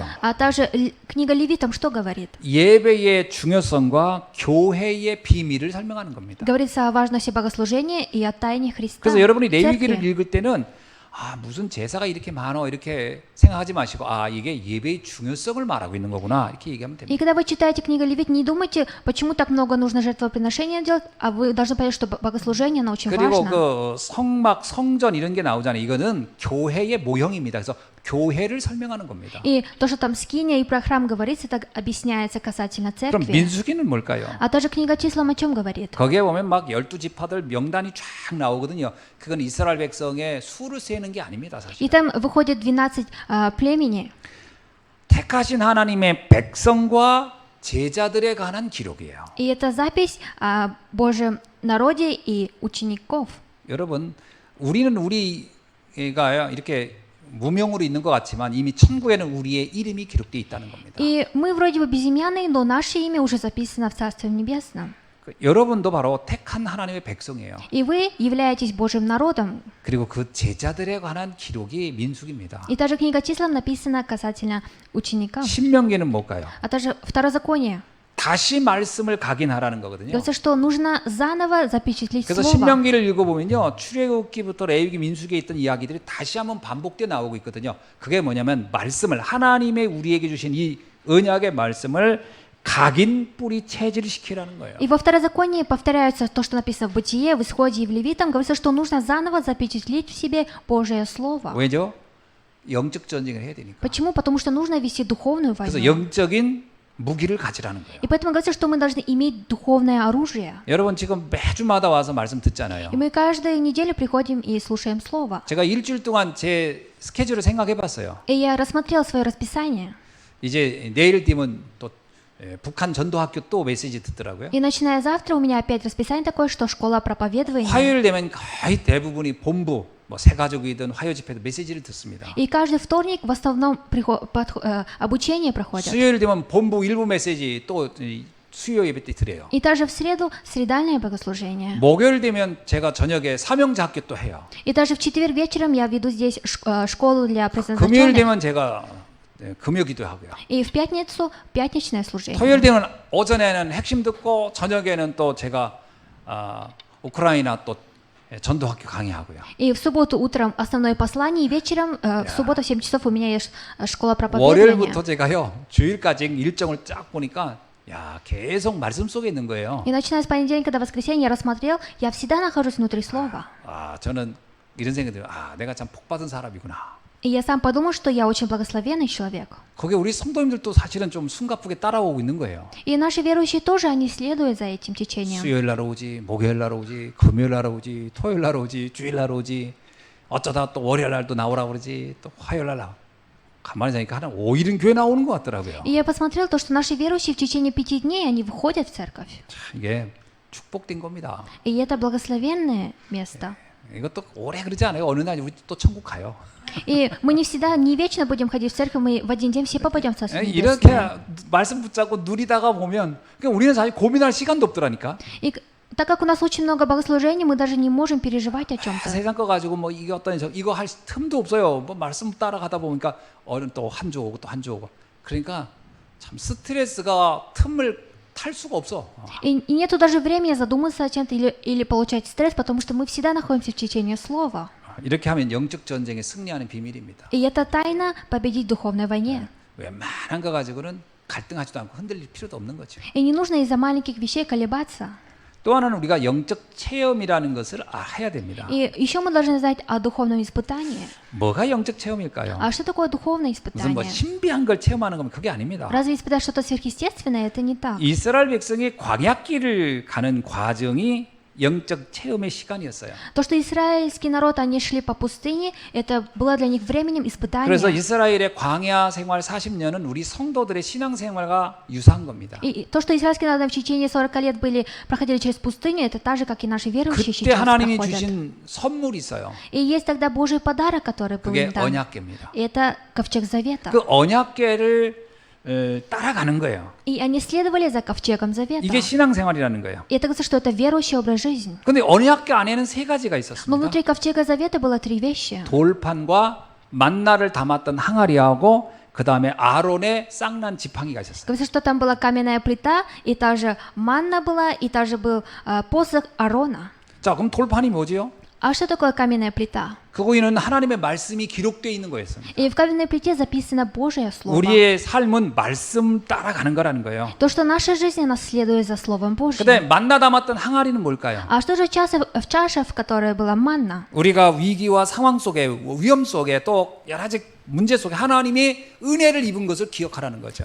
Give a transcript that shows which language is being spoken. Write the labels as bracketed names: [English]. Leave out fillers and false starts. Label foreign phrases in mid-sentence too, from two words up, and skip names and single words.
[Russian] А также книга Левитам что говорит? [Korean] 예배의 중요성과 교회의 비밀을 설명하는 겁니다. [Russian] Говорится о важности богослужения и о тайне Христа. [Korean] 그래서 여러분이 레위기를 [Russian] церкви. [Korean] 읽을 때는 무슨 제사가 이렇게 많어 이렇게 생각하지 마시고 이게 예배의 중요성을 말하고 있는 거구나 이렇게 얘기하면 됩니다. [Russian] И когда вы читаете книгу Левит, не думайте, почему так много нужно жертвоприношения делать, а вы должны понять, что богослужение, оно очень [Korean] 그리고 [Russian] важно. [Korean] 그 성막, 성전 이런 게 나오잖아요. 이거는 교회의 모형입니다. 그래서 교회를 설명하는 겁니다. [Russian] И то, что там скиния и про храм говорится, так объясняется касательно [Korean] 그럼 [Russian] церкви. [Korean] 민수기는 뭘까요? [Russian] А также книга числам о чем говорит? [Korean] 거기에 보면 막 12지파들 명단이 쫙 나오거든요. 그건 이스라엘 백성의 수를 세는 게 아닙니다, 사실. [Russian] И там выходит 12 племени. [Korean] 택하신 하나님의 백성과 제자들에 관한 기록이에요. [Russian] И это запись о Божьем народе и учеников. [Korean] 여러분, 우리가 이렇게 무명으로 있는 것 같지만 이미 천국에는 우리의 이름이 기록되어 있다는 겁니다. [Russian] И мы вроде бы безымянные, но наше имя уже записано в Царстве Небесном. [Korean] 여러분도 바로 택한 하나님의 백성이에요. [Russian] И вы являетесь Божьим народом. [Korean] 그리고 그 제자들에 관한 기록이 민수기입니다. [Russian] И та же книга чисел написана касательно учеников. [Korean] 신명기는 뭘까요? [Russian] А также Второзаконие. [Korean] 다시 말씀을 각인하라는 거거든요. [Russian] Говорится, что нужно заново запечатлеть [Korean] 그래서 [Russian] Слово. [Korean] 신명기를 읽어보면요, 출애굽기부터 레위기, 민수기에 있던 이야기들이 다시 한번 반복되어 나오고 있거든요. 그게 뭐냐면 말씀을 하나님의 우리에게 주신 이 언약의 말씀을 각인 뿌리 체질시키라는 거예요. [Russian] И во Второзаконии повторяется то, что написано в Бытие, в Исходе и в Левитам. Говорится, что нужно заново запечатлеть в себе Божие Слово. [Korean] 왜죠? 영적 전쟁을 해야 되니까. [Russian] Почему? Потому что нужно вести духовную [Korean] 그래서 [Russian] войну. [Korean] 영적인 무기를 가지라는 거예요. [Russian] И поэтому говорится, что мы должны иметь духовное оружие. [Korean] 여러분 지금 매주마다 와서 말씀 듣잖아요. [Russian] И мы каждую неделю приходим и слушаем Слово. [Korean] 제가 일주일 동안 제 스케줄을 생각해봤어요. [Russian] И я рассмотрел свое расписание. [Korean] 이제 내일 뛰면 또 북한 전도학교 또 메시지 듣더라고요. [Russian] И начиная завтра у меня опять расписание такое, что школа проповедования. [Korean] 화요일 되면 거의 대부분이 본부, 뭐 새가족이든 화요 집회도 메시지를 듣습니다. [Russian] И каждый вторник в основном обучение проходят. [Korean] 수요일 되면 본부 일부 메시지 또 수요 예배 때 드려요. [Russian] И также в среду средальное богослужение. [Korean] 목요일 되면 제가 저녁에 사명자 학교 또 해요. [Russian] И даже в четверг вечером я веду здесь школу для [Korean] 금요일 [Russian] предназначенных. [Korean] 되면 제가 금요 기도하고요. [Russian] И в пятницу пятничное служение. [Korean] 토요일 되면 오전에는 핵심 듣고 저녁에는 또 제가 우크라이나 또 전도학교 강의하고요. [Russian] И в субботу утром основное послание, и вечером в субботу в 7 часов у меня есть школа проповедования. [Korean] 월요일부터 제가요 주일까지 일정을 쫙 보니까 야 계속 말씀 속에 있는 거예요. [Russian] И начиная с понедельника до воскресенья я рассмотрел, я всегда нахожусь внутри Слова. [Korean] 저는 이런 생각이 들어요. 내가 참 복받은 사람이구나. [Russian] И я сам подумал, что я очень благословенный человек. [Korean] 거기에 우리 성도님들도 사실은 좀 숨가쁘게 따라오고 있는 거예요. [Russian] И наши верующие тоже, они следуют за этим течением. [Korean] 수요일 날 오지, 목요일 날 오지, 금요일 날 오지, 토요일 날 오지, 주일 날 오지, 어쩌다 또 월요일 날도 나오라고 그러지, 또 화요일 날 나와. 가만히 자니까 한 5일은 교회 나오는 것 같더라고요. [Russian] И я посмотрел то, что наши верующие в течение 5 дней, они выходят в церковь. [Korean] 이게 축복된 겁니다. [Russian] И это благословенное место. [Korean] 이것도 오래 그러지 않아요. 어느 날 우리 또 천국 가요. [Russian] И мы не всегда, не вечно будем ходить в церковь, мы в один день все попадем в Царство [Korean] 이렇게 [Russian] Небесное. [Korean] 말씀 붙잡고 누리다가 보면 그러니까 우리는 사실 고민할 시간도 없더라니까. [Russian] И так как у нас очень много богослужений, мы даже не можем переживать о чем-то. [Korean] 세상 거 가지고 뭐 이게 어떤 이거 할 틈도 없어요. 뭐 말씀 따라가다 보니까 어른 또 한 주 오고 또 한 주 오고. 그러니까 참 스트레스가 틈을 탈 수가 없어. [Russian] И нету даже времени задуматься о чем-то или получать стресс, потому что мы всегда находимся в течение Слова. [Korean] 이렇게 하면 영적 전쟁에 승리하는 비밀입니다. [Russian] И это тайна победить в духовной войне. [Korean] 웬만한 거 가지고는 갈등하지도 않고 흔들릴 필요도 없는 거죠. [Russian] И не нужно из-за маленьких вещей колебаться. [Korean] 또 하나는 우리가 영적 체험이라는 것을 해야 됩니다. [Russian] И еще мы должны знать о духовном испытании. [Korean] 뭐가 영적 체험일까요? [Russian] А что такое духовное [Korean] 무슨 뭐 [Russian] испытание? [Korean] 신비한 걸 체험하는 거면 그게 아닙니다. [Russian] Разве испытать что-то сверхъестественное? Это не так. [Korean] 이스라엘 백성이 광야길을 가는 과정이 영적 체험의 시간이었어요. [Russian] То, что израильский народ, они шли по пустыне, это было для них временем [Korean] 그래서 [Russian] испытания. [Korean] 이스라엘의 광야 생활 40년은 우리 성도들의 신앙 생활과 유사한 겁니다. [Russian] И то, что израильский народ в течение 40 лет проходили через пустыню, это так же, как и наши верующие [Korean] 그때 [Russian] сейчас [Korean] 하나님이 [Russian] проходят. [Korean] 주신 선물이 있어요. [Russian] И есть тогда Божий подарок, который был [Korean] 그게 [Russian] им дан. [Korean] 언약궤입니다. [Russian] И это ковчег завета. [Korean] 그 언약궤를 따라가는 거예요. [Russian] И они следовали за ковчегом завета. [Korean] 이게 신앙 생활이라는 거예요. [Russian] И это говорится, что это верующий образ жизни. [Korean] 근데 언약궤 안에는 세 가지가 [Russian] Но [Korean] 있었습니다. [Russian] внутри ковчега завета было 3 вещи. [Korean] 돌판과 만나를 담았던 항아리하고 그 다음에 아론의 쌍난 지팡이가 있었어요. [Russian] Говорится, что там была каменная плита, и также манна была, и также был посох Аарона. [Korean] 자, 그럼 돌판이 뭐지요? [Russian] А что такое каменная плита? [Korean] 그거에는 하나님의 말씀이 기록되어 있는 거였습니다. [Russian] И в каменной плите записано Божье Слово. [Korean] 우리의 삶은 말씀 따라가는 거라는 거예요. [Russian] То, что наша жизнь, она следует за Словом Божьим. [Korean] 근데 만나 담았던 항아리는 뭘까요? [Russian] А что же чаша, в которой была манна? [Korean] 우리가 위기와 상황 속에 위험 속에 또 여러 가지 문제 속에 하나님의 은혜를 입은 것을 기억하라는 거죠.